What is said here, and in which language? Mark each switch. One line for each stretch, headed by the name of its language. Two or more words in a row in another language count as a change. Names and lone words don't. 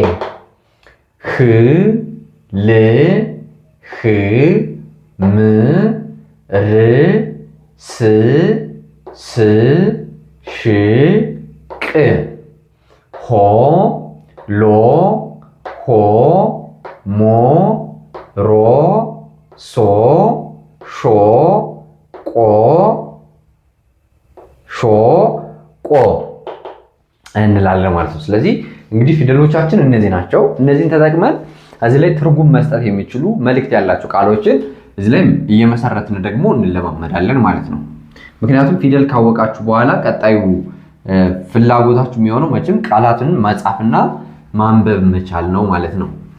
Amharic: ህ፣ ል፣ ህ፣ ም፣ ር፣ ስ፣ ስ፣ ሽ፣ ቅ፣ ሆ፣ ሎ፣ ሆ፣ ሞ፣ ሮ፣ ሶ፣ ሾ፣ ቆ፣ ሾ፣ ቆ እንላለን ማለት ነው። ስለዚህ እንግዲህ ፊደሎቻችን እነዚህ ናቸው። እነዚህን ተጠቅመን እዚህ ላይ ትርጉም መስጠት የሚችሉ መልእክት ያላቸው ቃሎችን እዚህ ላይም እየመሰረትን ደግሞ እንለማመዳለን ማለት ነው። ምክንያቱም ፊደል ካወቃችሁ በኋላ ቀጣዩ ፍላጎታችሁ የሚሆነው መቼም ቃላትን መጻፍና ማንበብ መቻል ነው ማለት ነው።